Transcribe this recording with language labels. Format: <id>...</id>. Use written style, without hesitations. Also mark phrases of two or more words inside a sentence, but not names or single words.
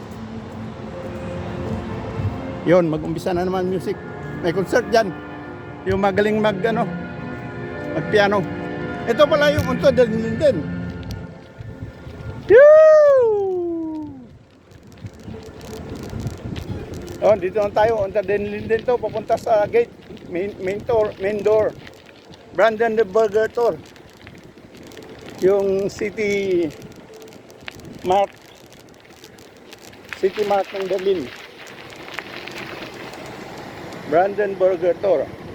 <tl>Yun, mag-umpisa na naman music. May concert dyan. Yung magaling mag-piano. Ito pala yung Unter den Linden. Oh, dito na tayo. Unter den Linden to. Papunta sa gate.</tl> <en>Main door.</en> <tl>Brandenburger Tor. Yung City Mart ng Berlin. Brandenburger Tor.</tl>